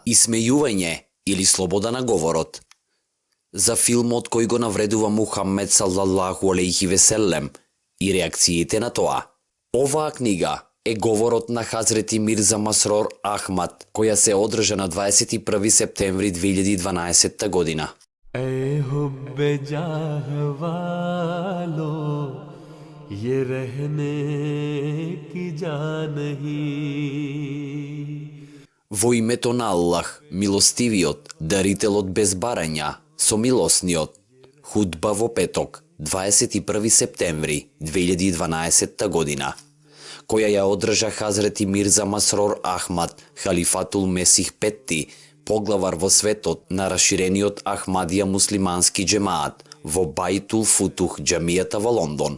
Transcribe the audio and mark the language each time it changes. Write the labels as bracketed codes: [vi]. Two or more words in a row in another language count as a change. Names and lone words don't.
[mk] Исмејување или слобода на говорот. За филмот кој го навредува Мухаммед [ar] صلى الله عليه وسلم [mk] и реакциите на тоа. Оваа книга е говорот на Хазрети Мирза Масрор Ахмад, која се одржа на 21 септември 2012 година. [ur] اے حب جاہ والو یہ رہنے کی جا نہیں. [mk] Во името на Аллах, милостивиот, дарителот без барања, со милосниот. Худба во петок, 21 септември 2012 година, која ја одржа Хазрети Мирза Масрор Ахмад, халифатул Месих Петти, поглавар во светот на расширениот Ахмадија муслимански джемаат во Бајтул Футух џамијата во Лондон.